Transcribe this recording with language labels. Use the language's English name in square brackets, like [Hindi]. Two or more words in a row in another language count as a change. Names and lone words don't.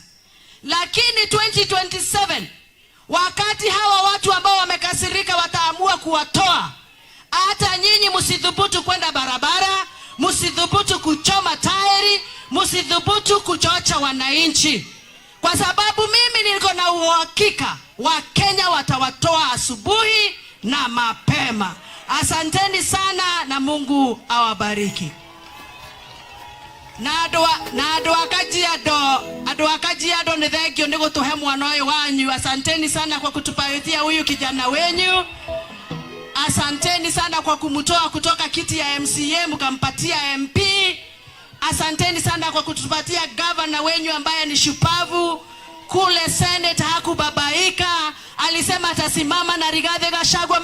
[Swahili] Lakini 2027 wakati hawa watu ambao wamekasirika wataamua kuwatoa, hata nyinyi msidhubutu kwenda barabara, msidhubutu kuchoma tairi, msidhubutu kuchocha wananchi, kwa sababu mimi niko na uhakika wa Kenya watawatoa asubuhi na mapema. Asanteni sana na Mungu awabariki. [Kikuyu] Na andũ a Kajiado nĩ thengio nĩ gũtũhe mwana ũyũ wanyu. [Swahili] Asanteni sana kwa kutupatia huyu kijana wenyu. Asanteni sana kwa kumtoa kutoka kiti ya MCA mkampatia MP. Asanteni sana kwa kutupatia governor wenyu ambaye ni shupavu. Kule Senate hakubabaika, alisema atasimama na Rigathi Gachagua.